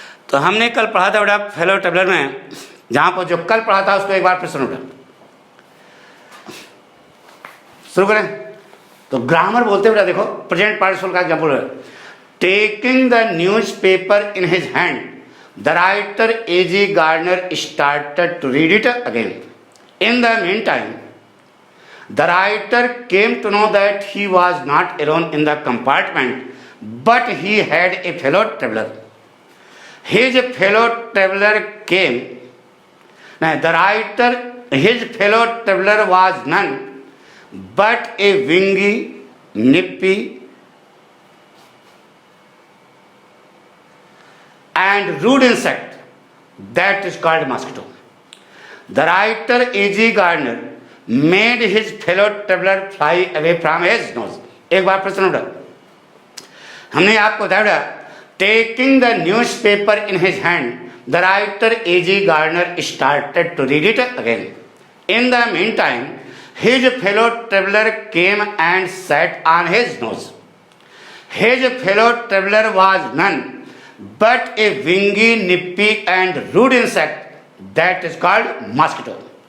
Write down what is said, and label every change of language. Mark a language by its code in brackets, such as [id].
[hi] तो हमने कल पढ़ा था बेटा फेलो टेबलर में, जहां पर जो कल पढ़ा था उसको एक बार फिर सुनो बेटा। शुरू करें। तो ग्रामर बोलते बेटा, देखो प्रेजेंट पार्टिसिपल का एग्जाम्पल है। [en] Taking the newspaper in his hand, the writer A.G. Gardner started to read it again. In the meantime, the writer came to know that he was not alone in the compartment, but he had a fellow traveler. His fellow traveler came. Now, his fellow traveler was none but a wingy, nippy, and rude insect that is called mosquito. The writer A.G. Gardner made his fellow traveler fly away from his nose. [hi] एक बार प्रश्न उठा, हमने आपको बताया [en] Taking the newspaper in his hand, the writer A.G. Gardner started to read it again. In the meantime, his fellow traveler came and sat on his nose. His fellow traveler was none but a wingy, nippy and rude insect that is called mosquito.